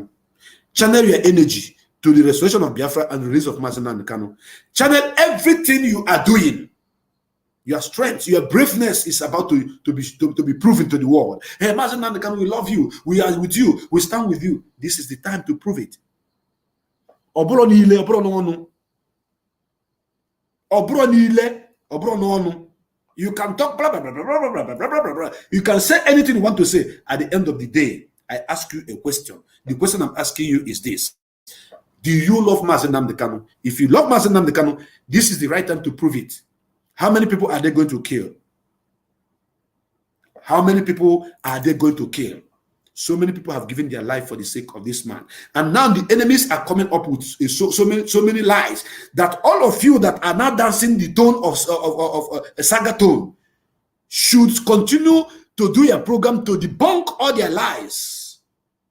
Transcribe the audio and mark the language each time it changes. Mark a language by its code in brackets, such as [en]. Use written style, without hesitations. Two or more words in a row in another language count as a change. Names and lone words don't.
[en] Channel your energy to the restoration of Biafra and the release of Mazi Nnamdi Kanu. Channel everything you are doing. Your strength, your braveness is about to be proven to the world. Hey, Mazi Nnamdi Kanu, we love you. We are with you. We stand with you. This is the time to prove it. [ig] Obro niile, obro n'onu. Obro niile, obro n'onu. [en] You can talk blah, blah, blah, blah, blah, blah, blah, blah, blah, blah. You can say anything you want to say. At the end of the day, I ask you a question. The question I'm asking you is this. Do you love Mazi Nnamdi Kanu? If you love Mazi Nnamdi Kanu, this is the right time to prove it. How many people are they going to kill? How many people are they going to kill? So many people have given their life for the sake of this man. And now the enemies are coming up with so many lies that all of you that are now dancing the tone of a saga tone should continue to do your program to debunk all their lies.